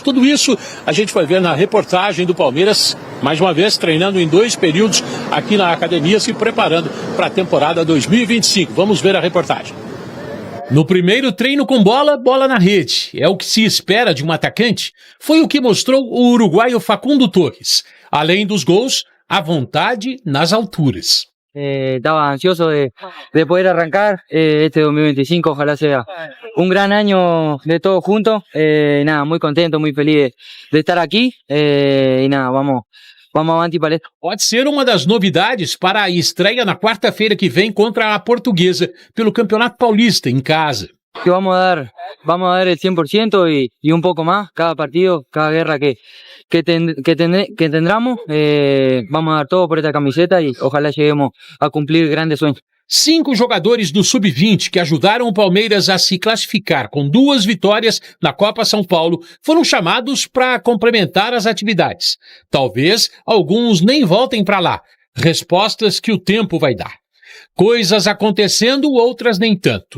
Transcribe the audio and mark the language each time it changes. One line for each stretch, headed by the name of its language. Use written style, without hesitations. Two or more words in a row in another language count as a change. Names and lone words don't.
Portuguese: Tudo isso a gente vai ver na reportagem do Palmeiras, mais uma vez treinando em 2 períodos aqui na academia, se preparando para a temporada 2025. Vamos ver a reportagem. No primeiro treino com bola, bola na rede. É o que se espera de um atacante. Foi o que mostrou o uruguaio Facundo Torres. Além dos gols, a vontade nas alturas.
Spanish: Estaba ansioso de poder arrancar este 2025, ojalá sea un gran año de todos juntos, nada, muy contento, muy feliz de estar aquí, y nada,
Portuguese: vamos avante palestra. Pode ser uma das novidades para a estreia na quarta-feira que vem contra a Portuguesa pelo Campeonato Paulista em casa.
Spanish: Que vamos a dar el 100% y un poco más, cada partido, cada guerra que tendremos, vamos a dar todo por esta camiseta y ojalá lleguemos a cumplir grandes sueños.
Portuguese: 5 jogadores do Sub-20 que ajudaram o Palmeiras a se classificar com 2 vitórias na Copa São Paulo foram chamados para complementar as atividades. Talvez alguns nem voltem para lá. Respostas que o tempo vai dar. Coisas acontecendo, outras nem tanto.